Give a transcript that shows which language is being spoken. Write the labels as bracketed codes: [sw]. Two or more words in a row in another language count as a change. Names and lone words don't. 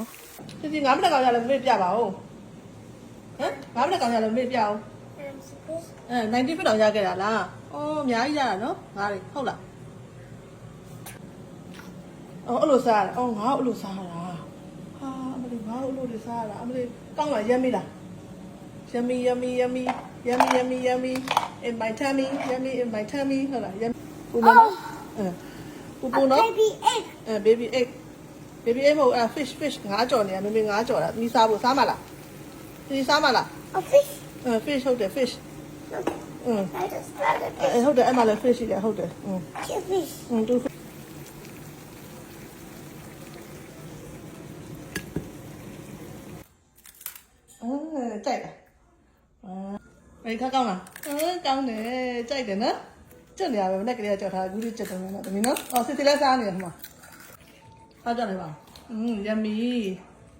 [my] ဒီငါးမိနစ်ကောင်ရလဲမေ့ပြပါဦးဟမ်ငါးမိနစ်ကောင်ရလဲမေ့ပြအောင်90 fit တောင်ရခဲ့တာလားအော်အများကြီးရတာနော်ငါးတွေဟုတ်လားအော်အဲ့လိုစားရအော်ငါ့အဲ့လိုစားရတာဟာအမလေးငါ့အဲ့လိုတွေစားရတာအမလေးကောင်းလားရမ်းမိလား [en] yummy yummy yummy yummy yummy yummy in my tummy yummy in my tummy [my] ဟုတ်လား yummy ပူမနော်ပူပူနော် [en] baby egg baby egg baby egg [my] မဟုတ် [en] fish fish [my] ငါးကြော်နေရမမေငါးကြော်တာမိစားဖို့စားမလားဒီစားမလား [en] a fish fish ဟုတ်တယ် fish I just tried a fish [my] ဟုတ်တယ်အဲ့မှာလည်း fish ရှိတယ်ဟုတ်တယ် [en] Cute fish [my] သူကြိုက်လားခါကောင်းလားကောင်းတယ်ကြိုက်တယ်နော်ကျွတ်နေရပဲနဲ့ကလေးကကြောက်ထားဘူးလေးကျွတ်တယ်နော်တမီးနော်စစ်စစ်လဲစားနေတယ်ဟိုမှာစားကြတယ်ပါyummy